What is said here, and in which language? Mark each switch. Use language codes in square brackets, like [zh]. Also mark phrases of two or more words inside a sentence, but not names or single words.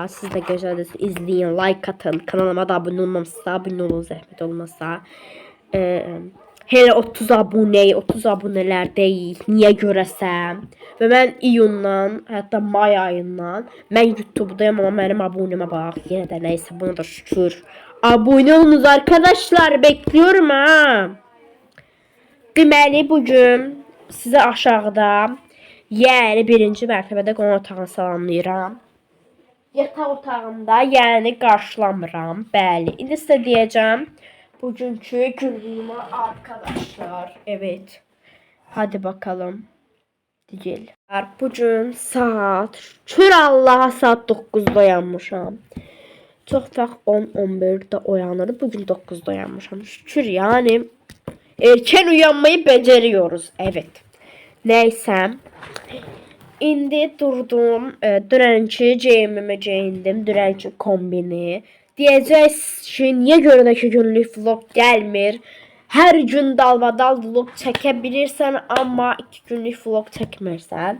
[az] Siz də gözəl izləyin, like atın. Kanalıma da abunə olmamışsa, abunə olun zəhmət olmasa. Hele 30 abunələrdəyik. Niyə görəsəm? Və mən iyundan, hətta may ayından mən YouTube'dayım, amma mənim abunəmə bax. Yenə də nəysə, buna da şükür. [tr] Abone olunuz arkadaşlar, bekliyorum ha. [az] Deməli bugün size aşağıda, yəni birinci mərtəbədə qonaq otağını salamlayıram. Yataq otağımda yəni qarşılamıram. Bəli, indi sizə deyəcəm bugünkü günlüyümü arkadaşlar. [tr] Evet. Hadi bakalım. Değil. [az] Bugün saat, şükür Allah'a saat 9'da uyanmışam. [tr] Çox vaxt 10-11'de oyanırım. [az] Bugün 9'da uyanmışam. Şükür yani. [tr] Erken uyanmayı beceriyoruz. Evet. Neyse. [az] İndi durdum. Dünənki geyimimi geyindim. Dünənki kombini. Deyəcəksiniz ki, niyə görə də ki günlük vlog gəlmir? Hər gün dalbadal vlog çəkebilirsən, amma 2 günlük vlog çəkmirsən.